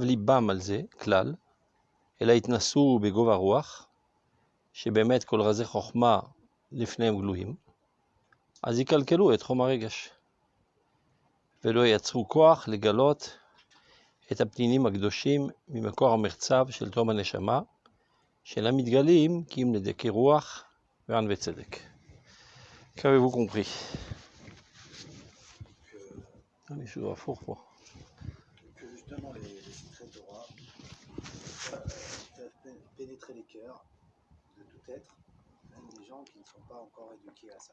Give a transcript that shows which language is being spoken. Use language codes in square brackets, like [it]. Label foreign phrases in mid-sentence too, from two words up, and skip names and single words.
[he] ליבם על זה כלל, אלא יתנסו בגובה רוח, שבאמת כל רזי חוכמה לפניהם גלויים, אז יקלקלו את חום הרגש, ולא ייצרו כוח לגלות את הפנינים הקדושים ממקור המחצב של תום הנשמה, שאינם מתגלים כי אם לדקי רוח וענבי צדק. [fr] Qu'avez-vous compris? Les choses à four quoi. Que justement les secrets Torah peuvent pénétrer les cœurs de tout être, même des gens qui ne sont pas encore éduqués à ça.